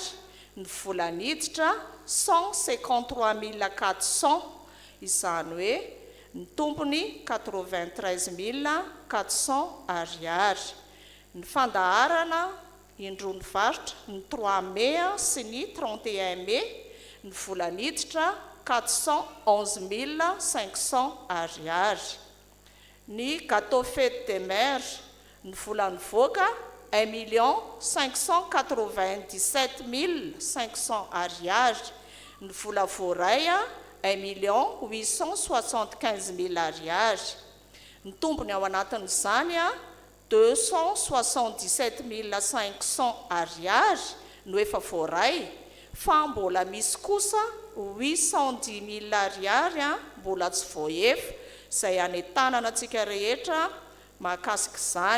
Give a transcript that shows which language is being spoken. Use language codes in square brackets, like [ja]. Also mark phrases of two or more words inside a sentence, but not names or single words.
[mg] Ny vola niditra 153 400, izany hoe ny tombony 93 400 ariary. Ny fandaharana indrony varotra ny 3 Mai sy ny 31 Mai. Ny vola niditra 411 500 ariary. Ny [fr] gâteau fête des mères [mg] ny vola nivoaka 1 597 500 ariary. Ny vola voaray 1 875 000 ariary. Ny tombony ao anatin'izany 277 500 ariary no efa voaray, fa mbola misy kosa 810 000 ariary mbola tsy voaefa, izay anetanana antsika rehetra mahakasika izany.